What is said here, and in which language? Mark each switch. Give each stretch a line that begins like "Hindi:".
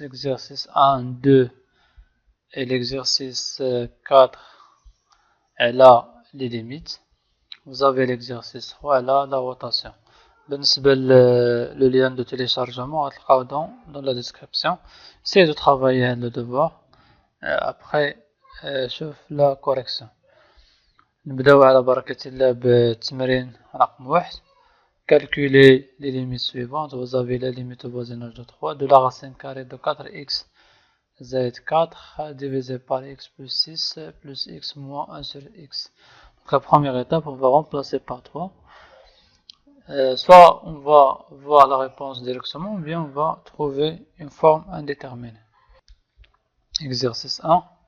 French: L'exercice 1, 2 et l'exercice 4, elle a les limites. Vous avez l'exercice 3, elle a la rotation. بالنسبة le lien de téléchargement, dans la description. Essayez de travailler le devoir. Après, شوف la correction.
Arabic: نبداو على بركة الله بالتمرين رقم 1.
French: Calculez les limites suivantes. Vous avez la limite au voisinage de 3 de la racine carrée de 4x z4 divisé par x plus 6 plus x moins 1 sur x. Donc la première étape, on va remplacer par 3. Soit on va voir la réponse directement, ou bien on va trouver une forme indéterminée. Exercice 1.